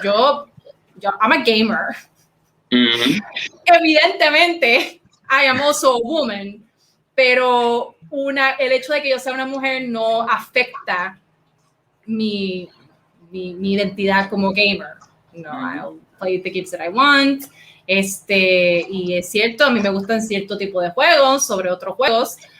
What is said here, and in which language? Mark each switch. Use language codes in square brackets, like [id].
[es] Yo [en] I'm a gamer. [es] Evidentemente, [en] I am also a woman, [es] pero el hecho de que yo sea una mujer no afecta mi identidad como gamer. [en] No, I'll play the games that I want. [es] Y es cierto, a mí me gustan cierto tipo de juegos sobre otros juegos.